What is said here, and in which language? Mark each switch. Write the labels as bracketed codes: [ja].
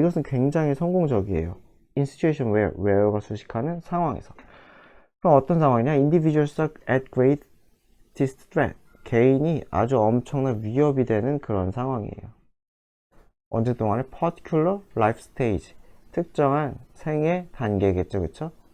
[ko] 이것은 굉장히 성공적이에요. [en] in situation where [ko] 가 수식하는 상황에서. 그럼 어떤 상황이냐? [en] individuals are at greatest threat. [ko] 개인이 아주 엄청난 위협이 되는 그런 상황이에요. 언제 동안에 [en] particular life stage. [ko] 특정한 생애 단계겠죠, 그쵸?